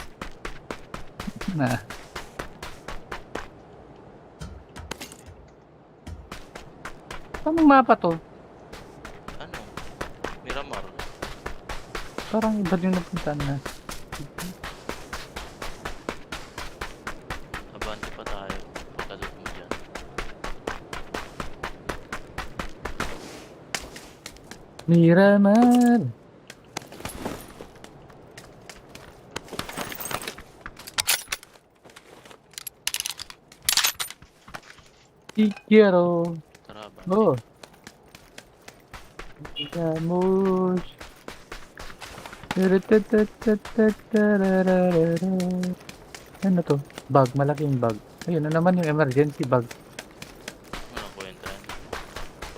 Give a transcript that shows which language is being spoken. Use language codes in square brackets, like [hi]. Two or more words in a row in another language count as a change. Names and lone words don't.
[tl] Na. Anong mapa to? Ano? Miramar. Parang iba yung napuntahan na. Abante pa tayo. Pagkalot mo dyan. Miramar. [es] Te quiero. [tl] Tara, abante. [es] Oh. Digamos. [tl] Ano to? Bag, malaking bag. Ayun na naman yung [en] emergency bag. [tl] Anong kwenta yan? Pag